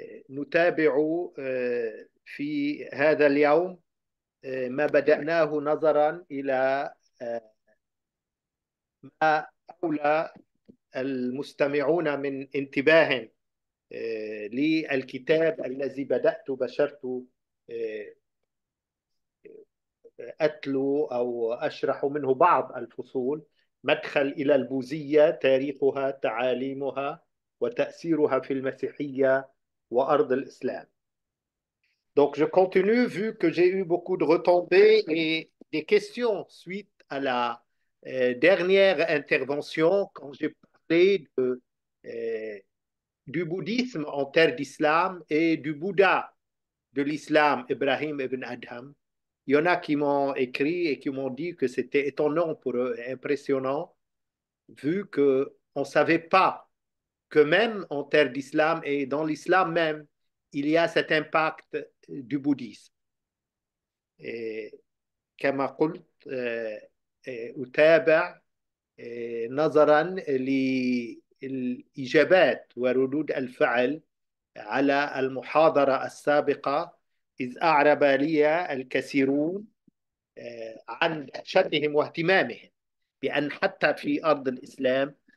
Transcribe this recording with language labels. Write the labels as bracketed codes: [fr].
[ar] نتابع في هذا اليوم ما بدأناه نظرا إلى ما أولى المستمعون من انتباه للكتاب الذي بدأت بشرت أتلو أو أشرح منه بعض الفصول. مدخل إلى البوذية، تاريخها، تعاليمها، وتأثيرها في المسيحية وأرض الإسلام. [fr] Donc je continue vu que j'ai eu beaucoup de retombées et des questions suite à la dernière intervention quand j'ai parlé euh, du bouddhisme en terre d'islam et du Bouddha de l'islam, Ibrahim ibn Adham. Il y en a qui m'ont écrit et qui m'ont dit que c'était étonnant pour eux, impressionnant, vu qu'on ne savait pas que même en terre d'islam et dans l'islam même, il y a cet impact du bouddhisme. [ar] Et كما قلت أتابع نظرا للإجابات وردود الفعل على المحاضرة السابقة، إذ أعرب لي الكثيرون عن شأنهم واهتمامهم بأن حتى في أرض الإسلام